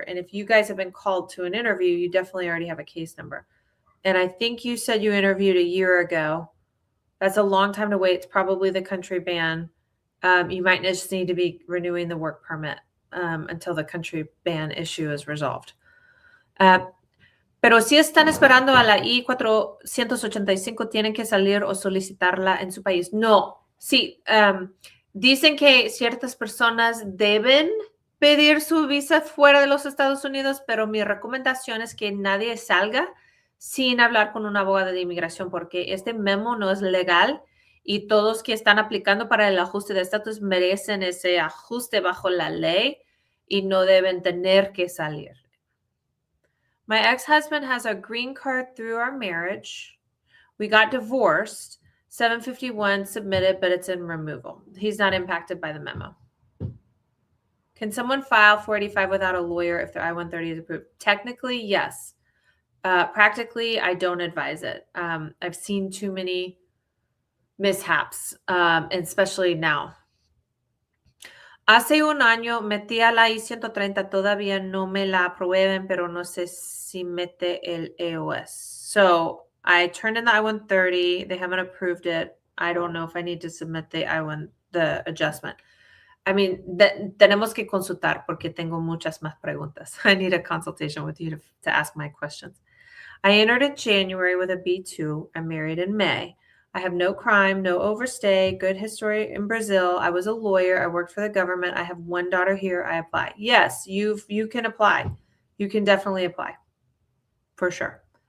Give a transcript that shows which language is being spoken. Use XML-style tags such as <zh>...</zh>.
<en>And if you guys have been called to an interview, you definitely already have a case number. And I think you said you interviewed a year ago. That's a long time to wait. It's probably the country ban. You might just need to be renewing the work permit until the country ban issue is resolved.</en> <es>Pero si están esperando a la I-485, tienen que salir o solicitarla en su país. No, sí. Dicen que ciertas personas deben pedir su visa fuera de los Estados Unidos, pero mi recomendación es que nadie salga sin hablar con un abogado de inmigración, porque este memo no es legal y todos que están aplicando para el ajuste de estatus merecen ese ajuste bajo la ley y no deben tener que salir.</es> <en>My ex-husband has a green card through our marriage. We got divorced. 751 submitted, but it's in removal. He's not impacted by the memo. Can someone file 485 without a lawyer if their I-130 is approved? Technically, yes. Practically, I don't advise it. I've seen too many mishaps, especially now.</en> <es>Hace un año metí a la I-130, todavía no me la aprueben, pero no sé si mete el EOS.</es> <en>So I turned in the I-130. They haven't approved it. I don't know if I need to submit the adjustment. I mean,</en> <es>tenemos que consultar porque tengo muchas más preguntas.</es> <en>I need a consultation with you to ask my questions. I entered in January with a B2. I'm married in May. I have no crime, no overstay, good history in Brazil. I was a lawyer. I worked for the government. I have one daughter here. I apply. Yes, you can apply. You can definitely apply. for sure.</en>